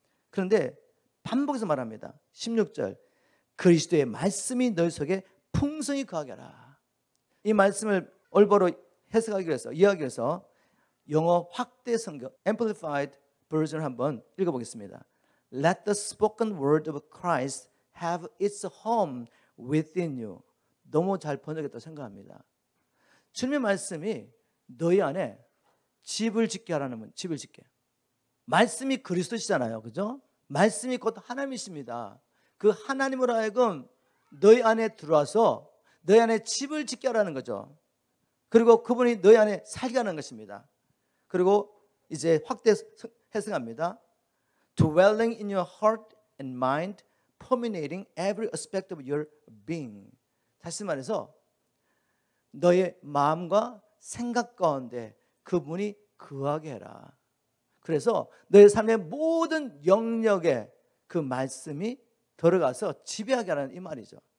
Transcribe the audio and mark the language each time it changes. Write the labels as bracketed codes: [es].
[ko] 그런데 반복해서 말합니다. 16절 그리스도의 말씀이 너희 속에 풍성히 거하게 하라. 이 말씀을 올바로 해석하기 위해서 이해하기 위해서 영어 확대 성경 Amplified Version 한번 읽어보겠습니다. [en] Let the spoken word of Christ have its home within you. [ko] 너무 잘 번역했다고 생각합니다. 주님의 말씀이 너희 안에 집을 짓게 하라는 집을 짓게. 말씀이 그리스도시잖아요. 그죠? 말씀이 곧 하나님이십니다. 그 하나님으로 하여금 너희 안에 들어와서 너희 안에 집을 짓게 하라는 거죠. 그리고 그분이 너희 안에 살게 하는 것입니다. 그리고 이제 확대 해석합니다. [en] Dwelling in your heart and mind, permeating every aspect of your being. [ko] 다시 말해서 너의 마음과 생각 가운데 그분이 거하게 해라. 그래서 너의 삶의 모든 영역에 그 말씀이 들어가서 지배하게 하라는 이 말이죠.